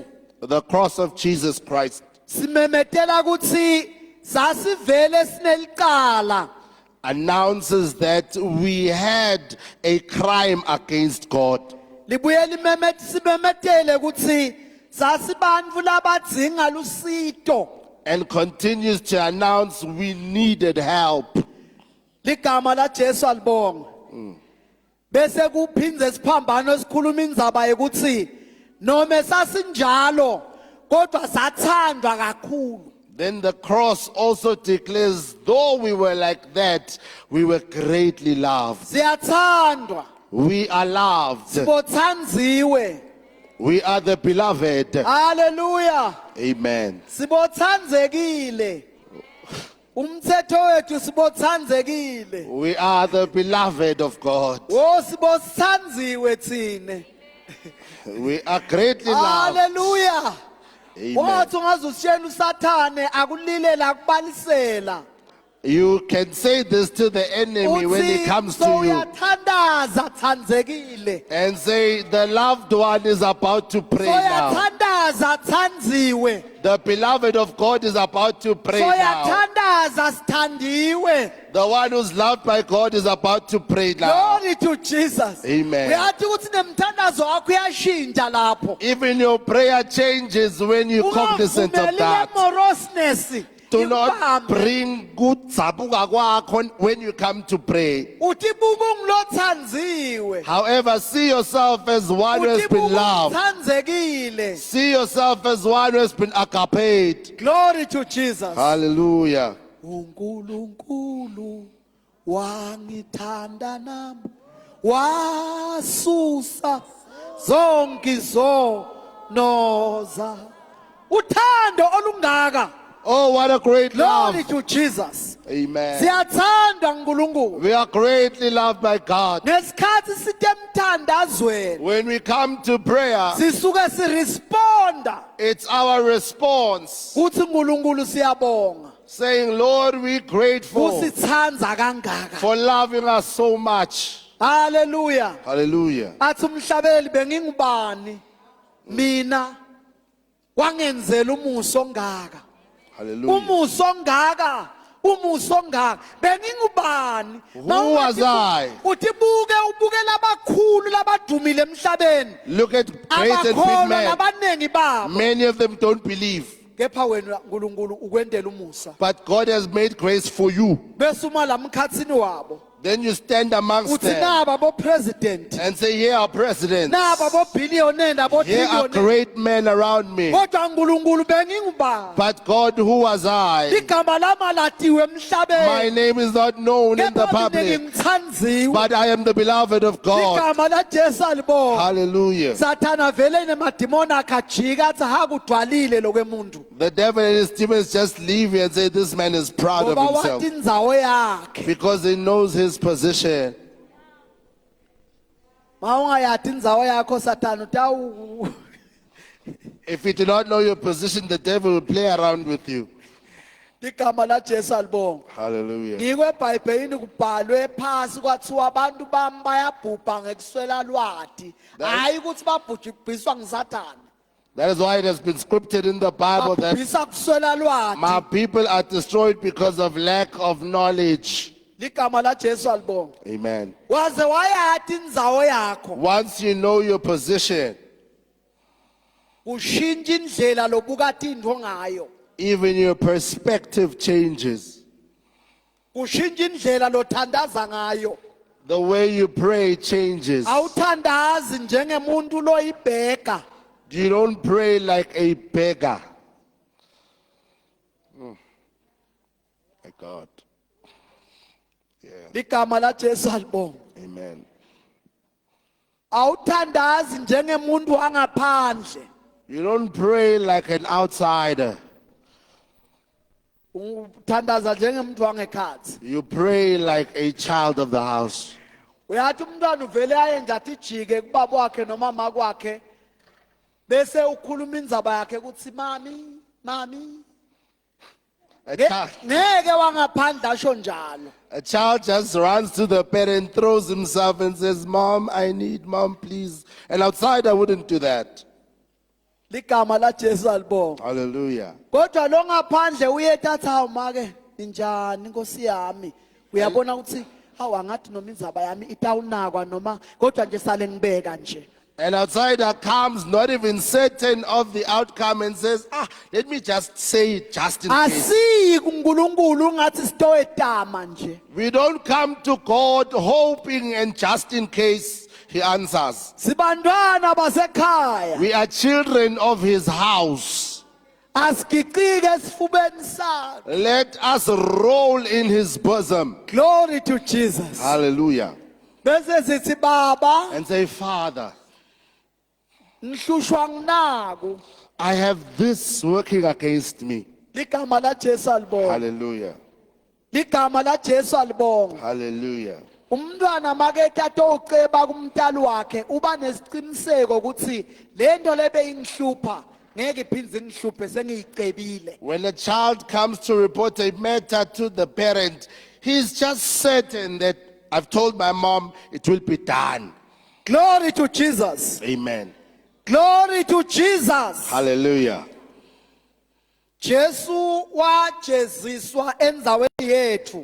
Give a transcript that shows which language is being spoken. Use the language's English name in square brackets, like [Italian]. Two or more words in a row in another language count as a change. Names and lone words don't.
[English] The cross of Jesus Christ [Swati] simemetela ukuthi sasivele sinelicala. [English] announces that we had a crime against God. [Swati] Libuye simemetele ukuthi sasibantfu labadzinga lusito. [English] And continues to announce we needed help. [Swati] Ligama la Jesu alibonga. Bese kuphindze siphambano sikhuluma indzaba yokuthi noma sasinjalo kodwa sathandwa kakhulu. [English] Then the cross also declares, though we were like that, we were greatly loved. [Swati] Siyathandwa. [English] We are loved. [Swati] Sibothandziwe. [English] We are the beloved. Hallelujah. Amen. [Swati] Sibothandzekile. Umthetho wethu sibothandzekile. [English] We are the beloved of God. [Swati] Oh sibothandziwe thine. [English] We are greatly loved. Hallelujah. Amen. [Swati] Wathi ungazusitshela uSathane akulilela akubalisela. [English] You can say this to the enemy when he comes to you [Swati] Soyathandaza thandzekile. [English] and say, the loved one is about to pray now. [Swati] Soyathandaza thandziwe. [English] The beloved of God is about to pray now. [Swati] Soyathandaza sithandiwe. [English] The one who's loved by God is about to pray now. Glory to Jesus. Amen. [Swati] Uyathi ukuthi nemthandazo wakho uyashintsha lapho. [English] Even your prayer changes when you cognizant of [Swati] Ungavumeleli [English] that. morousness. Do not bring good [Swati] zabuka kwakho [English] when you come to pray. [Swati] Uthi buka ungilothandziwe. [English] However, see yourself as one who has [Swati] Uthi [English] been [Swati] buka [English] loved. [Swati] ungithandzekile. [English] See yourself as one who has been agaped. Glory to Jesus. Hallelujah. [Swati] uNkulunkulu wangithanda nami wasusa zonke izonoza. Uthando olungaka. [English] Oh, what a great love. Glory to Jesus. Amen. [Swati] Siyathandwa uNkulunkulu. [English] We are greatly loved by God. [Swati] Ngesikhathi sitemthandazweni [English] When we come to prayer, [Swati] sisuke siresponda [English] it's our response [Swati] uthi uNkulunkulu siyabonga. [English] saying, Lord, we're grateful [Swati] Usithandza kangaka. [English] for loving us so much. Hallelujah. Hallelujah. [Swati] Athi umhlabeli bengingubani mina wangenzela umuso ongaka. Hallelujah. Umuso ongaka. Umuso ongaka. Bengingubani? [English] Who was I? [Swati] Uthi ubuke labakhulu labadumile emhlabeni. [English] Look at great and big [Swati] Abakholwa [English] men. [Swati] labanengi babo. [English] Many of them don't believe. [Swati] Kepha wena uNkulunkulu ukwendela umusa. [English] But God has made grace for you. [Swati] Bese uma lamkhatsini wabo. [English] Then you stand amongst [Swati] uthi [English] them [Swati] naba bo-president, [English] and say, here are presidents. [Swati] naba bo-billionaire [English] Here are [Swati] nabo-trillionaire. [English] great men around me. [Swati] Kodwa uNkulunkulu bengingubani? [English] But God, who was I? [Swati] Igama lami alatiwe emhlabeni. [English] My name is not known in the [Swati] Kepha mina [English] public, [Swati] ngimthandiwe. [English] but I am the beloved of God. [Swati] Igama laJesu alibonga. Hallelujah. Sathana vele nemadimoni akhe ajika athi hakudwalile lokwemuntu. [English] The devil and his demons just leave here and say, this man is proud of [Swati] Ngoba [English] himself. [Swati] wathi indzawo yakhe. [English] Because he knows his position. [Swati] Ma ungayathi indzawo yakho Sathana utawu. [English] If you do not know your position, the devil will play around with you. [Swati] Igama laJesu alibonga. Hallelujah. NgikweBhayibhelini kubhalwe phasi kwathiwa abantu bami bayabhubha ngekuswela lwati. Hayi ukuthi babhujiswa ngisathana. [English] That is why it has been scripted in the Bible that [Swati] Babhubhisa kuswela lwati. [English] my people are destroyed because of lack of knowledge. [Swati] Ligama laJesu alibonga. Amen. Waze wayathi indzawo yakho. [English] Once you know your position, [Swati] Ushintsha indlela lobuka into ngayo. [English] even your perspective changes. [Swati] Ushintsha indlela lothandaza ngayo. [English] The way you pray changes. [Swati] Awuthandazi njengemuntu loyibheka. [English] You don't pray like a beggar. My God. Yeah. [Swati] Ligama laJesu alibonga. Amen. Awuthandazi njengemuntu wangaphandle. [English] You don't pray like an outsider. [Swati] Uthandaza njengemuntu wangekhathi. [English] You pray like a child of the house. [Swati] Uyathi umntwana uvele ayenza athi jike kubaba wakhe noma mama kwakhe bese ukhuluma indzaba yakhe ukuthi mami [English] A child, [Swati] ngeke wangaphandle asho njalo. [English] a child just runs to the parent, throws himself and says, Mom, I need mom, please. An outsider wouldn't do that. [Swati] Ligama laJesu alibonga. Hallelujah. Kodwa lo ngaphandle uyethatha hawu make injani Nkosi yami. Uyabona ukuthi hawu angathi noma indzaba yami itawunakwa noma kodwa nje sale ngibeka nje. [English] An outsider comes not even certain of the outcome and says, let me just say it just in case. [Swati] Asiyi kuNkulunkulu ngathi sitowetama nje. [English] We don't come to God hoping and just in case he answers. [Swati] Sibantwana basekhaya. [English] We are children of his house. [Swati] Asigicike esifubeni sakhe. [English] Let us roll in his bosom. Glory to Jesus. Hallelujah. [Swati] Bese sithi baba [English] And say, Father, [Swati] ngihlushwa nginaku. [English] I have this working against me. [Swati] Ligama laJesu alibonga. Hallelujah. Ligama laJesu alibonga. Hallelujah. Umntwana makethi atoceba kumntali wakhe uba nesiqiniseko ukuthi lento lebe ingihlupha ngeke iphindze ingihluphe sengiyicebile. [English] When a child comes to report a matter to the parent, he's just certain that I've told my mom it will be done. Glory to Jesus. Amen. Glory to Jesus. Hallelujah. [Swati] Jesu wajeziswa endzaweni yethu.